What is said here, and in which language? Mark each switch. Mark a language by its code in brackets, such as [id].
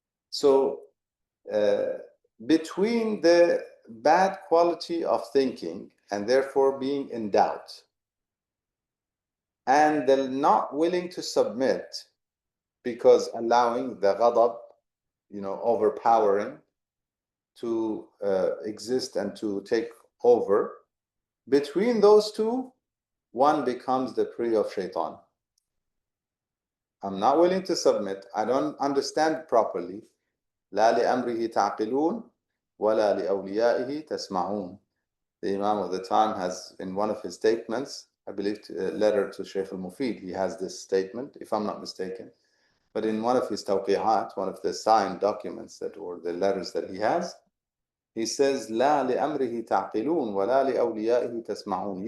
[en] So between the bad quality of thinking and therefore being in doubt and the not willing to submit because allowing the ghadab, overpowering to exist and to take over, between those two, one becomes the prey of shaitan. I'm not willing to submit. I don't understand properly. [ar] لا لأمره تعقلون ولا لأوليائه تسمعون. [en] The Imam of the time has, in one of his statements, I believe a letter to Shaykh al-Mufid, he has this statement, if I'm not mistaken. But in one of his tawqi'at, one of the signed documents or the letters that he has, he says, [ar] لا لأمره تعقلون ولا لأوليائه تسمعون.